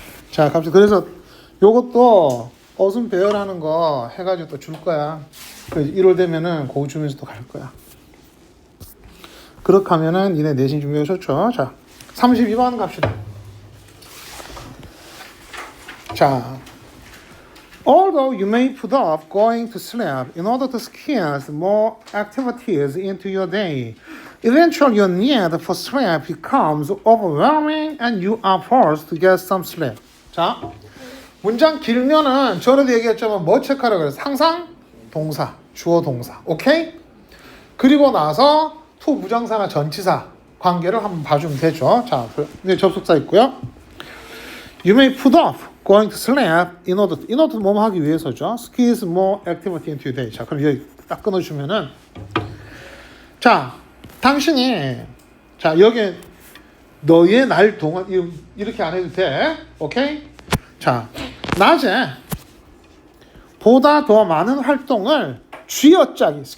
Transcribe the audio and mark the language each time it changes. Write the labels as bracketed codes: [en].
[ko] 자, 갑자기 그래서 요것도 어순 배열하는 거 해가지고 또 줄 거야. 그래서 1월 되면은 그거 주면서 또 갈 거야. 그렇게 하면은 니네 내신 준비가 좋죠. 자, 32번 갑시다. [en] 자, although you may put off going to sleep in order to squeeze more activities into your day, eventually your need for sleep becomes overwhelming and you are forced to get some sleep. [ko] 자, 문장 길면은 전에도 얘기했지만 뭐 체크하라고 그래서 상상, 동사, 주어, 동사. 오케이? 그리고 나서 투 부정사나 전치사 관계를 한번 봐주면 되죠. 자, 이제 접속사 있고요. [en] You may put off going to sleep in order [ko] 뭐 하기 위해서죠. [en] Squeeze more activity into your day. [ko] 자, 그럼 여기 딱 끊어주면은, 자, 당신이, 자, 여기 너의 날 동안 이렇게 안 해도 돼. 오케이? 자, 낮에 보다 더 많은 활동을 쥐어짜기.